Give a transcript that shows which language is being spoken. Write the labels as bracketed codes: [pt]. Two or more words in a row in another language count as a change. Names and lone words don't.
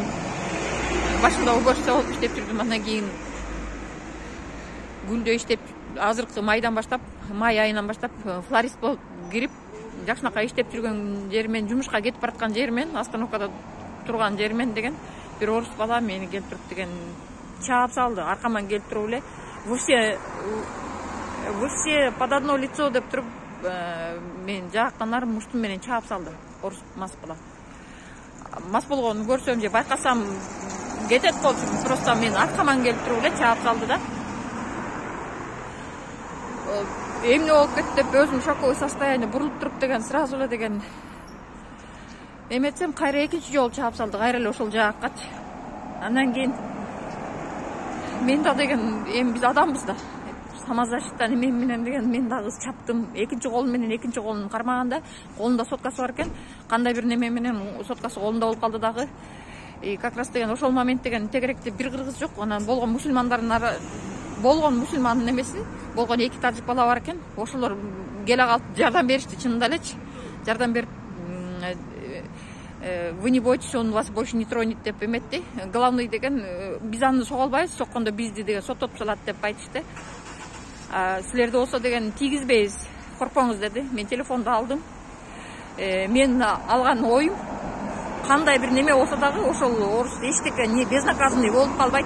[ky] Башында уборщица болуп иштеп жүрдүм, андан кийин күндө иштеп, азыркы майдан баштап, май айынан баштап флорист болуп кирип, жакшынакай иштеп жүргөн жермен, жумушка кетип бараткан жермен, остановкада турган жермен деген бир орус бала мени келип туруп деген чаап салды. Аркаман келип туруп эле [ru] вы все под одно лицо [ky] деп туруп мен жаактан ары муштум менен чаап салды. Орус мас бала. Мас болгонун көрсөм же байкасам кетет болчу, просто мен аркаман келип туруп эле чаап салды да. Эмне болуп кетти деп өзүм [ru] шоковый состояние [ky] бурулуп туруп деген сразу эле деген эметсем кайра экинчи жолу чаап салды, кайра эле ошол жааккачы. Андан кийин мен да деген эми биз адамбыз да. Самозащита неме менен деген мен дагы чаптым. Экинчи колум менен экинчи колун кармаганда колунда соткасы бар экен. Кандай бир неме менен соткасы колунда болуп калды дагы. [ru] Как раз [ky] деген ошол момент деген тегеректе бир кыргыз жок. Анан болгон мусулмандын немеси, болгон 2 тажик бала бар экен. Ошолор келе калып жардам беришти, чынында элечи. Жардам берип [ru] вы не бойтесь, он вас больше не тронет [ky] деп эметти. Главный деген биз аны сога албайбыз, соккондо бизди деген соттотуп салат деп айтышты. Силерди болсо деген тийгизбейбиз, коркпоңуз деди. Мен телефонду алдым. Мен алган оюм кандай бир неме болсо дагы ошол орус эчтеке [ru] не безнаказанный [ky] болуп калбайт.